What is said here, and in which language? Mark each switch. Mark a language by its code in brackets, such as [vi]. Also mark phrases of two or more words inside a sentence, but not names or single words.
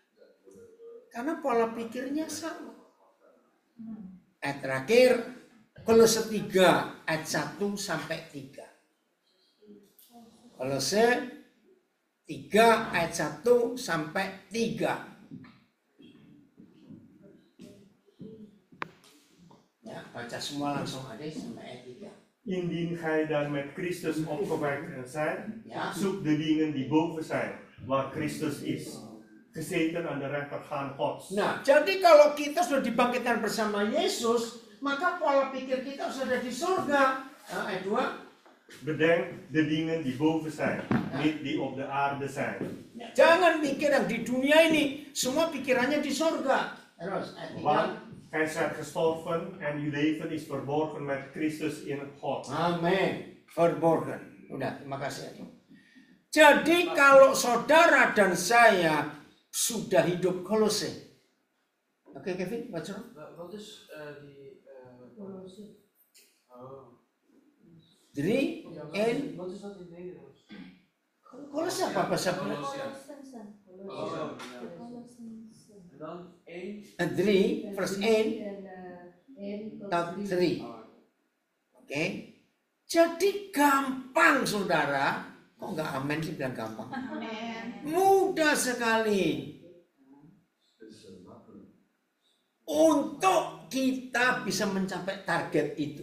[id] Karena pola pikirnya sama. Ayat terakhir, Kolose 3 ayat 1 sampai 3. Kolose 3 ayat 1 sampai 3. Ya, baca semua langsung ada sampai ayat 3. [nl] Indien gij dan met Christus opgewekt zijt, Ja. zoek de dingen die boven zijn, waar Christus is. gezeten aan de rechterhand Gods. [id] Nah, jadi kalau kita sudah dibangkitkan bersama Yesus, maka pola pikir kita sudah di surga. Ayat 2. [nl] Bedenk de dingen die boven zijn, niet die op de aarde zijn. [id] Jangan pikir yang di dunia ini, semua pikirannya di surga. Terus, ayat 3. [nl] Want gij zijt gestorven en uw leven is verborgen met Christus in God. [id] Amin. Verborgen. Udah, terima kasih. Jadi kalau saudara dan saya sudah hidup Kolose. Oke, Kevin, baca. [nl] Wat is die... Oh. 3 Ja, en wat is dat in Nederlands? [id] Kolose apa bahasa [nl] En dan 1. 3 verse 1 tot 3. [id] Oke. Jadi gampang saudara. Kok nggak amin sih bilang gampang? Mudah sekali. Untuk kita bisa mencapai target itu.